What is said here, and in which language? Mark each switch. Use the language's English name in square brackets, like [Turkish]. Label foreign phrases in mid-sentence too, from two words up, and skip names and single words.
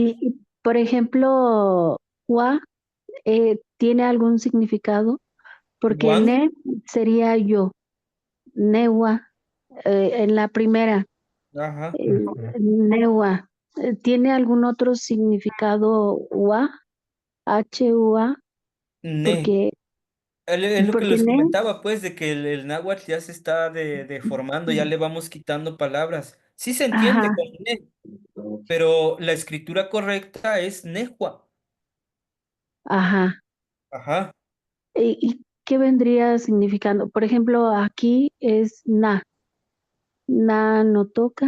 [Spanish] Por ejemplo, wa tiene algún significado, porque Juan, ne sería yo, newa, en la primera, ajá. Ujú. newa. ¿Tiene algún otro significado wa, h-u-a? Ne. Porque, Es lo que porque les ne, comentaba, pues, de que el náhuatl ya se está deformando, ya le vamos quitando palabras. Sí se entiende ajá, con ne, pero la escritura correcta es nehua. ajá. Ajá. ¿Y qué vendría significando? Por ejemplo, aquí es [Nahuatl languages] na no toca,